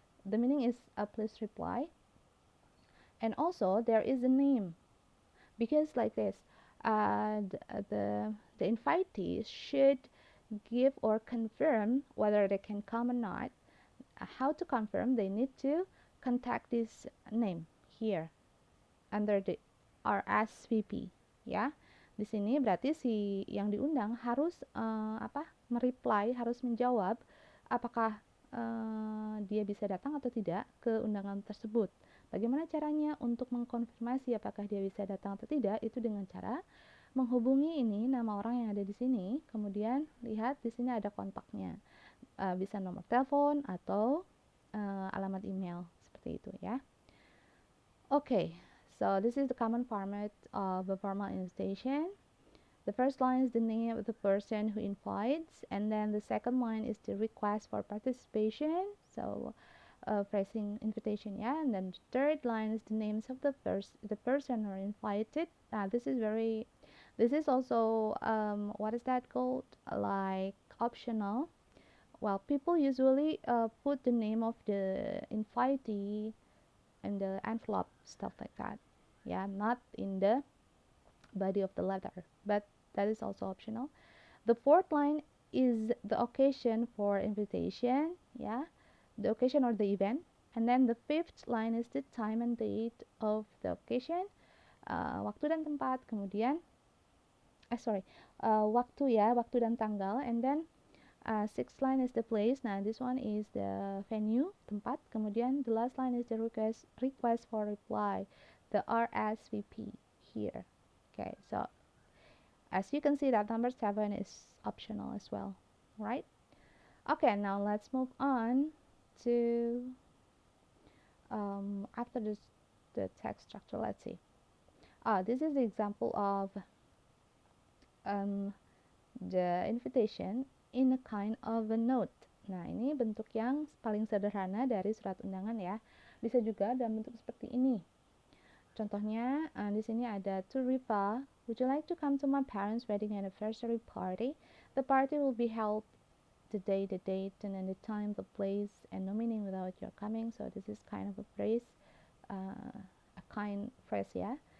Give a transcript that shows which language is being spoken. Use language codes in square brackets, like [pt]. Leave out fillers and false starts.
[en] The meaning is please reply. And also there is a name, because like this, the invitees should give or confirm whether they can come or not. How to confirm? They need to contact this name here under the RSVP ya. [id] Di sini berarti si yang diundang harus mereply, harus menjawab apakah dia bisa datang atau tidak ke undangan tersebut. Bagaimana caranya untuk mengkonfirmasi apakah dia bisa datang atau tidak? Itu dengan cara menghubungi ini nama orang yang ada di sini, kemudian lihat di sini ada kontaknya. Bisa nomor telepon atau alamat email seperti itu ya. [en] Okay, so this is the common format of a formal invitation. The first line is the name of the person who invites, and then the second line is the request for participation. So phrasing invitation, yeah. And then the third line is the names of the person who are invited. This is also what is that called? Like optional. Well, people usually put the name of the invitee in the envelope, stuff like that. Yeah, not in the body of the letter, but that is also optional. The fourth line is the occasion for invitation, yeah, the occasion or the event. And then the fifth line is the time and date of the occasion, [id] waktu dan tempat. Kemudian waktu dan tanggal. [en] And then sixth line is the place. Nah, this one is the venue, tempat. [id] Kemudian [en] the last line is the request for reply, the RSVP here. Okay, so as you can see that number 7 is optional as well, right? Okay, now let's move on to after the text structure. Let's see. This is the example of the invitation in a kind of a note. [id] Nah, ini bentuk yang paling sederhana dari surat undangan ya. Bisa juga dalam bentuk seperti ini. Contohnya, di sini ada [en] to Riva, would you like to come to my parents' wedding anniversary party? The party will be held the day, the date, and then the time, the place, and no meaning without your coming. So this is kind of a phrase, a kind phrase, yeah.